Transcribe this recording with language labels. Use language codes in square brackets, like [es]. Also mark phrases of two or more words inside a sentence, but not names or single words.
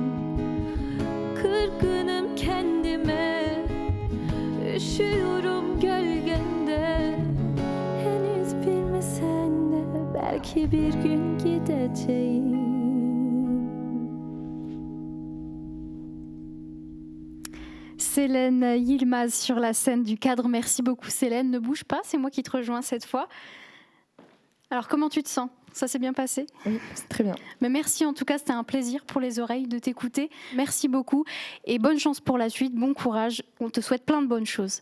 [tr] Kırgınım kendime, üşüyorum gölgende, henüz bilmesen de belki bir gün gideceğim. [fr] Célène Yilmaz sur la scène du cadre. Merci beaucoup Célène, ne bouge pas, c'est moi qui te rejoins cette fois. Alors comment tu te sens? Ça s'est bien passé? Oui, c'est très bien. Mais merci en tout cas, c'était un plaisir pour les oreilles de t'écouter. Merci beaucoup et bonne chance pour la suite, bon courage, on te souhaite plein de bonnes choses.